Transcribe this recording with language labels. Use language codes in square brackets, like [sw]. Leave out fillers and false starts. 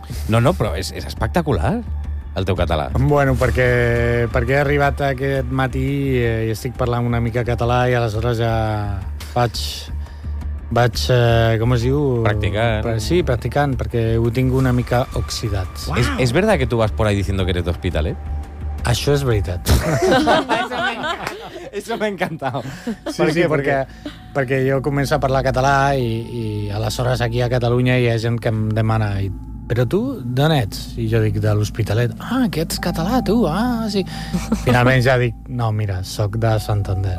[ca] No, no, però és espectacular, el teu català. Bueno, perquè he arribat aquest matí i estic parlant una mica català i aleshores ja faig... Vaig, com es diu? Practicant. Sí, practicant, perquè ho tinc una mica oxidat. Wow. [es] ¿Es verdad que tú vas por ahí diciendo que eres de hospital, eh? [ca] Això és veritat. Això m'ha encantat. Sí, per sí, perquè jo començo a parlar català i aleshores aquí a Catalunya hi ha gent que em demana... Però tu, d'on ets? I jo dic, de l'Hospitalet. Ah, que ets català, tu, ah, sí. Finalment ja dic, no, mira, sóc de Santander.